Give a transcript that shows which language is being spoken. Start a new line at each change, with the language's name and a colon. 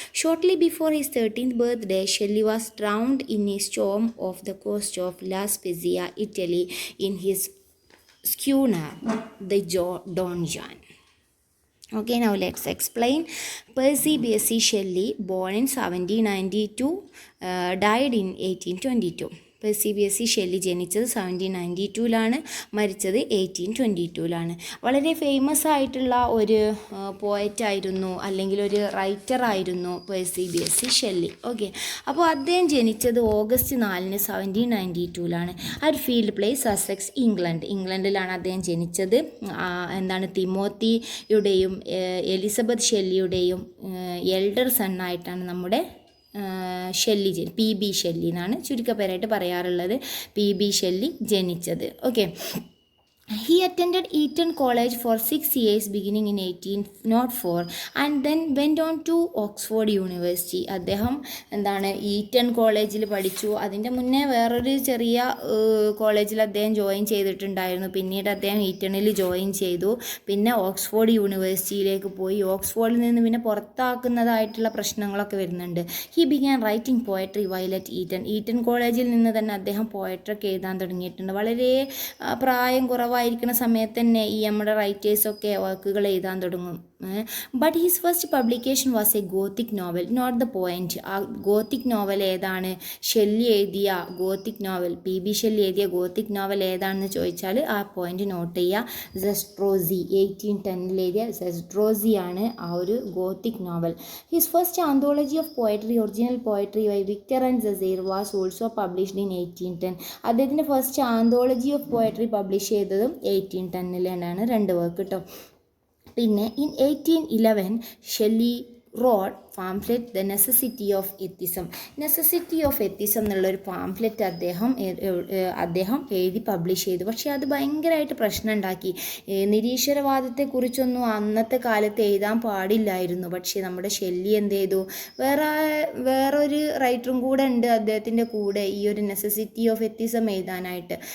English: Shortly before his 13th birthday, Shelley was drowned in a storm off the coast of La Spezia, Italy, in his schooner, the Don Juan. Okay, now let's explain. Percy Bysshe Shelley, born in 1792, died in 1822.
Malayalam: Percy ബിയസി Shelly ജനിച്ചത് 1792 മരിച്ചത് 1822 വളരെ famous ആയിട്ടുള്ള ഒരു പോയറ്റായിരുന്നു അല്ലെങ്കിൽ ഒരു റൈറ്ററായിരുന്നു Percy ബിയസി Shelly. Okay, അപ്പോൾ അദ്ദേഹം ജനിച്ചത് August 4 1792 at field place, Sussex, ഇംഗ്ലണ്ടിലാണ് അദ്ദേഹം ജനിച്ചത്. തിമോത്തിയുടെയും എലിസബത്ത് ഷെല്ലിയുടെയും എൽഡർ സണ്ണായിട്ടാണ് നമ്മുടെ ഷെല്ലി PB ഷെല്ലി എന്നാണ് ചുരുക്കപ്പേരായിട്ട് പറയാറുള്ളത്. PB ഷെല്ലി ജനിച്ചത്.
English: Okay, he attended Eton College for 6 years beginning in 1804 and then went on to Oxford University.
Malayalam: അദ്ദേഹം ഈറ്റൺ കോളേജിൽ പഠിച്ചു. അതിൻ്റെ മുന്നേ വേറൊരു ചെറിയ കോളേജിൽ അദ്ദേഹം ജോയിൻ ചെയ്തിട്ടുണ്ടായിരുന്നു. പിന്നീട് അദ്ദേഹം ഈറ്റണിൽ ജോയിൻ ചെയ്തു. പിന്നെ ഓക്സ്ഫോർഡ് യൂണിവേഴ്സിറ്റിയിലേക്ക് പോയി. ഓക്സ്ഫോർഡിൽ നിന്ന് പിന്നെ പുറത്താക്കുന്നതായിട്ടുള്ള പ്രശ്നങ്ങളൊക്കെ വരുന്നുണ്ട്.
English: he began writing poetry while at Eton
Malayalam: കോളേജിൽ നിന്ന് തന്നെ അദ്ദേഹം പോയട്രിയൊക്കെ എഴുതാൻ തുടങ്ങിയിട്ടുണ്ട്. വളരെ പ്രായം കുറവായിരിക്കുന്ന സമയത്ത് തന്നെ ഈ നമ്മുടെ റൈറ്റേഴ്സൊക്കെ വർക്കുകൾ എഴുതാൻ തുടങ്ങും.
English: But his first publication was a Gothic novel, not the point.
Malayalam: ആ ഗോത്തിക് നോവൽ ഏതാണ്? ഷെല്ലി എഴുതിയ ഗോത്തിക് നോവൽ, PB ഷെല്ലി എഴുതിയ ഗോത്തിക് നോവൽ ഏതാണെന്ന് ചോദിച്ചാൽ ആ പോയിന്റ് നോട്ട് ചെയ്യുക. സെസ്ട്രോസി, 1810 എഴുതിയ സെസ്ട്രോസിയാണ് ആ ഒരു Gothic novel.
English: His first anthology of poetry, original poetry by Victor and Cazire, was also published in 1810.
Malayalam: അദ്ദേഹത്തിൻ്റെ first anthology of poetry publish ചെയ്തതും 1810 രണ്ട് വർക്ക് കേട്ടോ.
English: പിന്നെ in 1811 Shelley wrote pamphlet The Necessity of Atheism.
Malayalam: Necessity of atheism എന്നുള്ളൊരു pamphlet അദ്ദേഹം എഴുതി publish ചെയ്തു. പക്ഷേ അത് ഭയങ്കരമായിട്ട് പ്രശ്നം ഉണ്ടാക്കി. നിരീശ്വരവാദത്തെക്കുറിച്ചൊന്നും അന്നത്തെ കാലത്ത് എഴുതാൻ പാടില്ലായിരുന്നു. പക്ഷേ നമ്മുടെ ഷെല്ലി എന്ത് ചെയ്തു, വേറൊരു റൈറ്ററും കൂടെ ഉണ്ട് അദ്ദേഹത്തിൻ്റെ കൂടെ ഈ ഒരു നെസസിറ്റി ഓഫ് എത്തിസം എഴുതാനായിട്ട്.